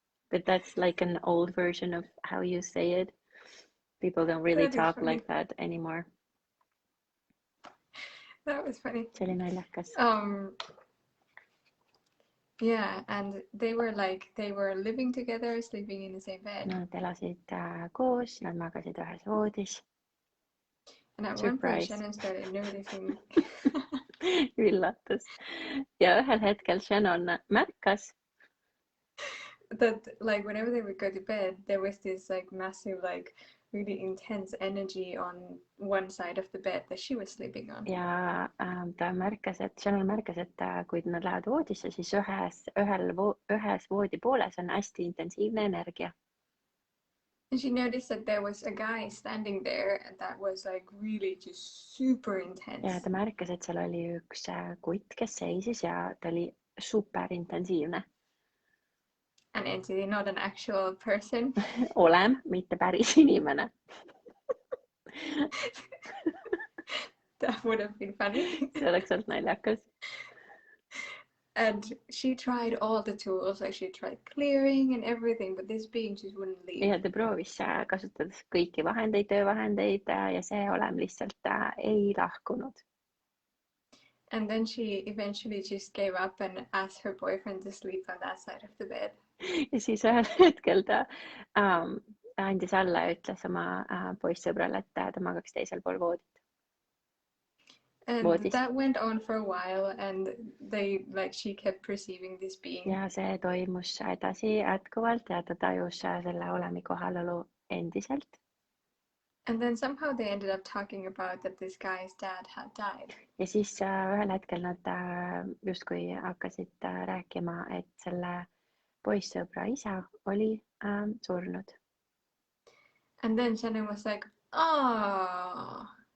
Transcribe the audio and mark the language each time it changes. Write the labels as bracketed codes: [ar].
[en] But that's like an old version of how you say it. People don't really talk like that anymore. That was funny. [et] See oli naljakas. [en] Yeah, and they were living together, sleeping in the same bed. [et] Nad elasid koos, nad magasid ühes voodis. [en] And at one point Shannon started noticing. [et] Üllatus. Ja ühel hetkel Shannon märkas. [en] That like whenever they would go to bed, there was this like massive like really intense energy on one side of the bed that she was sleeping on. [et] Ja Shannon märkas, et kui nad lähevad voodisse, siis ühes voodi pooles on hästi intensiivne energia. [en] And she noticed that there was a guy standing there that was like really just super intense. [et] Ja ta märkas, et seal oli üks kutt, kes seisis ja ta oli super intensiivne. [en] An entity, not an actual person. [et] Olem, mitte päris inimene. [en] That would have been funny. [et] See oleks olnud naljakas. [en] And she tried all the tools, like she tried clearing and everything, but this being just wouldn't leave. [et] Ja ta proovis kasutades kõiki vahendeid, töövahendeid ja see olem lihtsalt ei lahkunud. [en] And then she eventually just gave up and asked her boyfriend to sleep on that side of the bed. [et] Ja siis ühel hetkel ta andis alla ja ütles oma poissõbrale, et ta magaks teisel pool voodit. [en] And [et] Voodist. [en] that went on for a while, and she kept perceiving this being. [et] Ja see toimus edasi jätkuvalt ja ta tajus selle olemi kohalolu endiselt. [en] And then somehow they ended up talking about that this guy's dad had died. [et] Ja siis ühel hetkel nad justkui hakkasid rääkima, et selle poissõbra isa oli surnud. [en] And then Shannon was like, "Ah."